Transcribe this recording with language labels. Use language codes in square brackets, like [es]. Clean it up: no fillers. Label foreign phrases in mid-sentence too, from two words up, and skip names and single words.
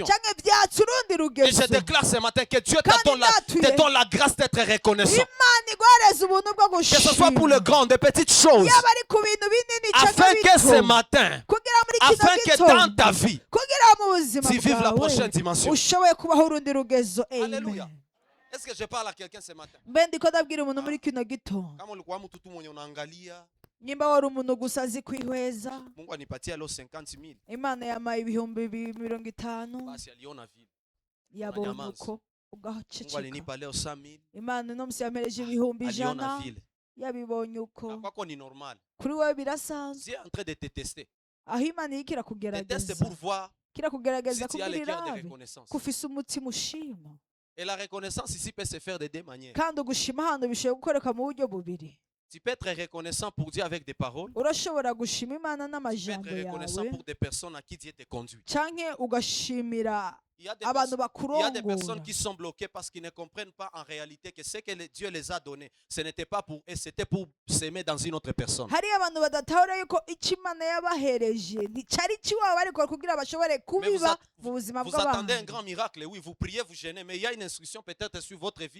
[fr] Et je déclare ce matin que Dieu te donne la grâce d'être reconnaissant. Que ce soit pour le grand, des petites choses. Afin que ce matin, afin que dans ta vie, tu vives la prochaine dimension. Alléluia. Est-ce que je parle à quelqu'un ce matin? [sw] Kama ulikuwa mtu tu mwenye unaangalia, [rn] nimba wari umuntu gusa azi kwihweza, [sw] Mungu anipatia leo 50,000. [rn] Imana yampaye ibihumbi 50. [sw] Basi aliona vile. [rn] Yabonye uko [sw] Mungu [rn] ugahaceceka. [sw] alinipa leo 100,000. [rn] Imana no musi yampereje ibihumbi 100. [sw] Aliona vile. [rn] Yabibonye uko. [sw] Na kwako ni normal. [rn] Kuri wewe birasanzwe. [fr] Dieu est en train de te tester. [rn] Aho Imana yikira [fr] Te teste [rn] kugerageza. [fr] pour voir [rn] Kira kugerageza [fr] si tu as le cœur de [rn] kubwira [fr] reconnaissance. [rn] kufise umutima ushima. [fr] Et la reconnaissance ici peut se faire de deux manières. [rn] Kandi ugushima hano bishoboye gukoreka mu buryo bubiri. [fr] Tu peux être reconnaissant pour Dieu avec des paroles. [rn] Urashobora gushima Imana [fr] Tu peux [rn] n'amajambo [fr] être reconnaissant [rn] yawe. [fr] pour des personnes à qui Dieu te conduit. [rn] Canke ugashimira [fr] Il y a des personnes qui sont bloquées parce qu'ils ne comprennent pas en réalité que ce que Dieu les a donné, ce n'était pas pour eux, c'était pour s'aimer dans une autre personne. Vous attendez un grand miracle, oui, vous priez, vous gênez, mais il y a une instruction peut-être sur votre vie.